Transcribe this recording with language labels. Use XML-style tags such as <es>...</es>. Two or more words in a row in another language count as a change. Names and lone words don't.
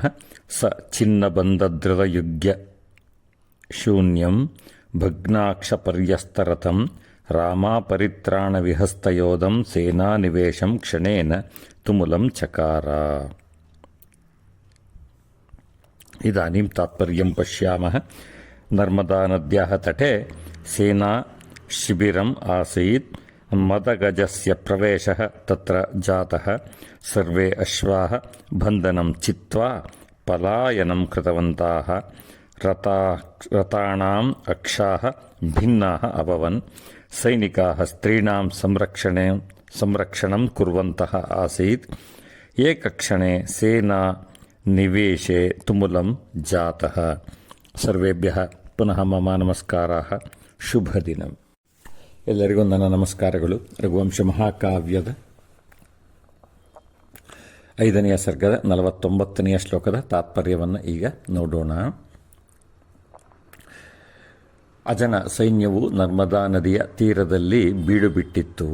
<sa>ಸ ಛಿನ್ನಬಂಧಧೃತಯುಗ್ಯ ಶೂನ್ಯಂ ಭಗ್ನಾಕ್ಷಪರ್ಯಸ್ತರಥಂ ರಾಮಾಪರಿತ್ರಾಣವಿಹಸ್ತಯೋಧಂ ಸೇನಾನಿವೇಶಂ ಕ್ಷಣೇನ ತುಮುಲಂ ಚಕಾರ. ಇದಾनीಂ ತಾತ್ಪರ್ಯಂ ಪಶ್ಯಾಮಃ. ನರ್ಮದಾ ನದ್ಯಾಃ ತಟೆ ಸೇನಾ ಶಿಬಿರಂ ಆಸೀತ್. ಮದಗಜಸ್ಯ ಪ್ರವೇಶಃ ತತ್ರ ಜಾತಃ. ಸರ್ವೇ ಅಶ್ವಾಃ ಬಂಧನಂ ಚಿತ್ವಾ ಪಲಾಯನಂ ಕೃತವಂತಾಃ. ರಥಾಣಾಂ ಅಕ್ಷಾಃ ಭಿನ್ನಾಃ ಅಭವನ್. ಸೈನಿಕಾಃ ಸ್ತ್ರೀಣಾಂ ಸಂರಕ್ಷಣಂ ಕುರ್ವಂತಃ ಆಸೀತ್. ಏಕಕ್ಷಣೆ ಸೇನಾ ನಿವೇಶೆ ತುಮುಲಂ ಜಾತಃ. ಸರ್ವೇಭ್ಯಃ ಪುನಃ ಮಮ ನಮಸ್ಕಾರಃ.</sa> <kn>ಶುಭ ದಿನ. ಎಲ್ಲರಿಗೂ ನನ್ನ ನಮಸ್ಕಾರಗಳು. ರಘುವಂಶ ಮಹಾಕಾವ್ಯದ 5ನೇ ಸರ್ಗದ 49ನೇ ಶ್ಲೋಕದ ತಾತ್ಪರ್ಯವನ್ನು ಈಗ ನೋಡೋಣ. ಅಜನ ಸೈನ್ಯವು ನರ್ಮದಾ ನದಿಯ ತೀರದಲ್ಲಿ ಬೀಡು ಬಿಟ್ಟಿತ್ತು.</kn>